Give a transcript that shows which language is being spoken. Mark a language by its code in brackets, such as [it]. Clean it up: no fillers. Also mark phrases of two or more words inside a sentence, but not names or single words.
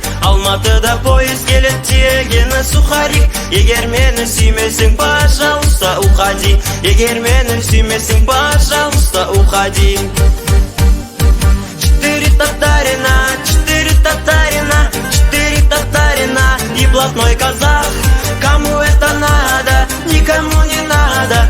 [kk] Алматыда поезд келет, тиегені сухарик. Егер мені сүймесең, [ru] пожалуйста, уходи. [kk] Егер мені сүймесең, [ru] пожалуйста, уходи. Четыре татарина, четыре татарина, четыре татарина и блатной казах. Кому это надо, никому не надо.